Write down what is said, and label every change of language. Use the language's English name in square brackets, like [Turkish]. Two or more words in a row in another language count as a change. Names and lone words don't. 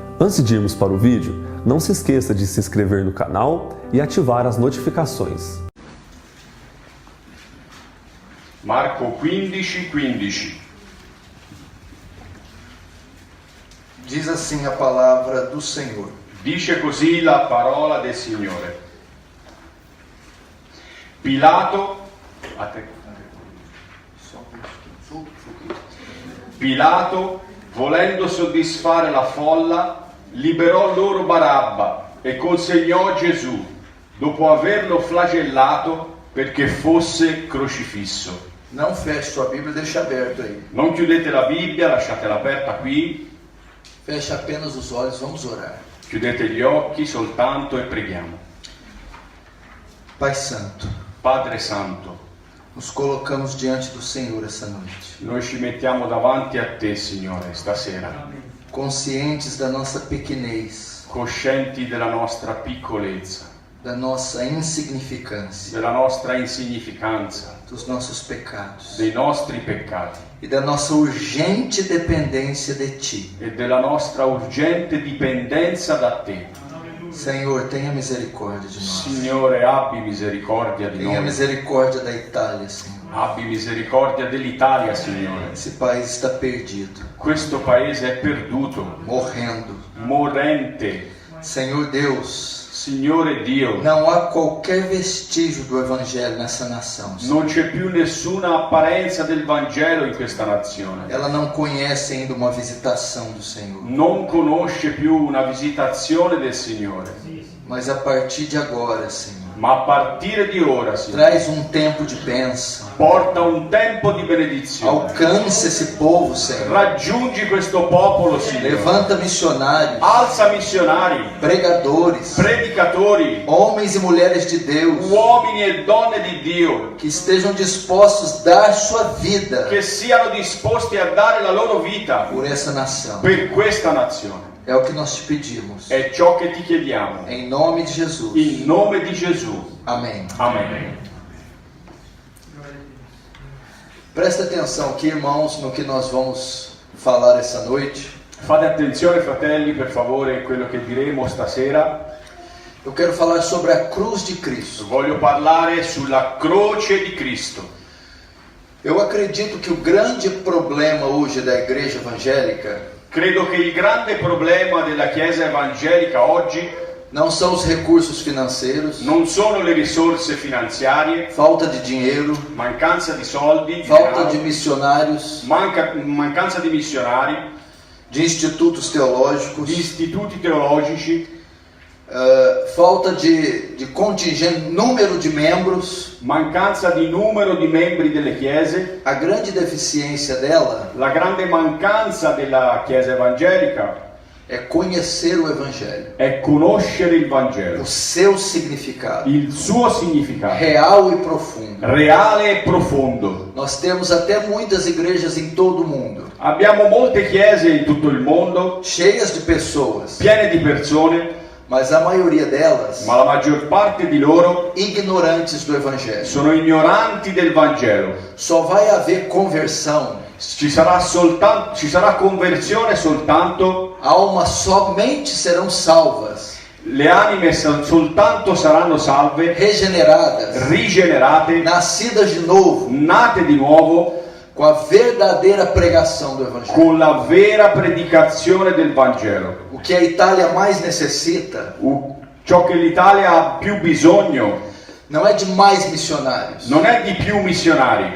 [Portuguese] Antes de irmos para o vídeo, não se esqueça de se inscrever no canal e ativar as notificações. Marco 15:15. Diz assim a palavra do Senhor. [Italian] Dice così la parola del Signore. Pilato, Pilato, volendo soddisfare la folla, liberò loro Barabba e consegnò Gesù, dopo averlo flagellato, perché fosse crocifisso. [Portuguese] Não feche sua Bíblia, deixa aberto aí. [Italian] Non chiudete la Bibbia, lasciatela aperta qui, [Portuguese] Feche apenas os olhos, vamos orar. [Italian] chiudete gli occhi soltanto e preghiamo. [Portuguese] Pai Santo, [Italian] Padre Santo, [Portuguese] nos colocamos diante do Senhor essa noite, [Italian] noi ci mettiamo davanti a te, Signore, stasera, [Portuguese] conscientes da nossa pequenez, [Italian] coscienti della nostra piccolezza, [Portuguese] da nossa insignificância, [Italian] della nostra insignificanza, [Portuguese] dos nossos pecados [Italian] dei nostri peccati [Portuguese] e da nossa urgente dependência de Ti. [Italian] e della nostra urgente dipendenza da te. [Portuguese] Senhor, tenha misericórdia de nós. [Italian] Signore, abbi misericordia di [Portuguese] Tenha [Italian] noi, [Portuguese] misericórdia da Itália, Senhor. [Italian] abbi misericordia dell'Italia, Signore. [Portuguese] Esse país está perdido, [Italian] Questo paese è perduto, [Portuguese] morrendo. [Italian] morente. [Portuguese] Senhor Deus, [Italian] Signore Dio, [Portuguese] não há qualquer vestígio do Evangelho nessa nação, Senhor. [Italian] non c'è più nessuna apparenza del Vangelo in questa nazione. [Portuguese] Ela não conhece ainda uma visitação do Senhor. [Italian] Non conosce più una visitazione del Signore. [Portuguese] Mas a partir de agora, Senhor, [Italian] Ma a partire di ora, Signore, [Portuguese] traz um tempo de bênção. [Italian] porta un tempo di benedizione. [Portuguese] Alcance esse povo, Senhor. [Italian] Raggiungi questo popolo, Signore. [Portuguese] Levanta missionários, [Italian] Alza missionari, [Portuguese] pregadores, [Italian] predicatori, [Portuguese] homens e mulheres de Deus, [Italian] uomini e donne di Dio, [Portuguese] que estejam dispostos a dar sua vida [Italian] che siano disposti a dare la loro vita [Portuguese] por essa nação. [Italian] per questa nazione. [Portuguese] É o que nós te pedimos. [Italian] È ciò che ti chiediamo. [Portuguese] Em nome de Jesus. [Italian] In nome di Gesù. [Portuguese] Amém. [Italian] Amen. [Portuguese] Presta atenção aqui, irmãos, no que nós vamos falar essa noite. [Italian] Fate attenzione, fratelli, per favore, a quello che diremo stasera. [Portuguese] Eu quero falar sobre a cruz de Cristo. [Italian] Voglio parlare sulla croce di Cristo. [Portuguese] Eu acredito que o grande problema hoje da igreja evangélica [Italian] Credo che il grande problema della Chiesa evangelica oggi [Portuguese] não são os recursos financeiros, [Italian] non sono le risorse finanziarie, [Portuguese] falta de dinheiro, [Italian] mancanza di soldi, [Portuguese] falta [Italian] denaro, [Portuguese] de missionários, [Italian] mancanza di missionari, [Portuguese] de institutos teológicos, [Italian] di istituti teologici, [Portuguese] falta de contingente, número de membros. [Italian] mancanza di numero di membri delle chiese. [Portuguese] A grande deficiência dela [Italian] La grande mancanza della Chiesa evangelica [Portuguese] é conhecer o Evangelho, [Italian] è conoscere il [Portuguese] o [Italian] Vangelo, [Portuguese] seu significado, [Italian] il suo significato [Portuguese] real e profundo. [Italian] reale e profondo. [Portuguese] Nós temos até muitas igrejas em todo o mundo, [Italian] Abbiamo molte chiese in tutto il mondo, [Portuguese] cheias de pessoas, [Italian] piene di persone, [Portuguese] mas a maioria delas [Italian] ma la maggior parte di loro [Portuguese] ignorantes do Evangelho. [Italian] sono ignoranti del Vangelo. [Portuguese] Só vai haver conversão, [Italian] Ci sarà conversione soltanto, [Portuguese] almas somente serão salvas, [Italian] le anime soltanto saranno salve, [Portuguese] regeneradas, [Italian] rigenerate, [Portuguese] nascidas de novo, [Italian] nate di nuovo, [Portuguese] com a verdadeira pregação do Evangelho. [Italian] con la vera predicazione del Vangelo. [Portuguese] O que a Itália mais necessita [Italian] Ciò che l'Italia ha più bisogno [Portuguese] não é de mais missionários, [Italian] non è di più missionari,